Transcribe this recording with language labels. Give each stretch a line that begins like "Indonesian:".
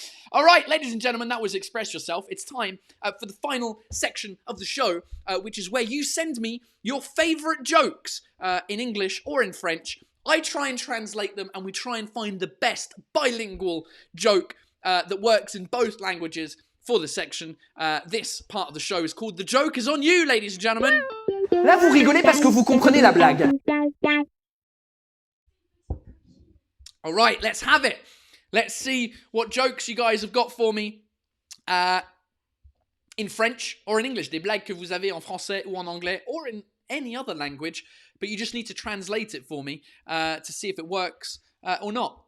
English: All right, ladies and gentlemen, that was Express Yourself. It's time for the final section of the show, which is where you send me your favorite jokes in English or in French. I try and translate them, and we try and find the best bilingual joke that works in both languages for the section. This part of the show is called The Joke is on You, ladies and gentlemen.
French: Là, vous rigolez parce que vous comprenez la blague.
English: All right, let's have it. Let's see what jokes you guys have got for me in French or in English.
French: Des blagues que vous avez en français ou en anglais
English: or in any other language, but you just need to translate it for me to see if it works or not.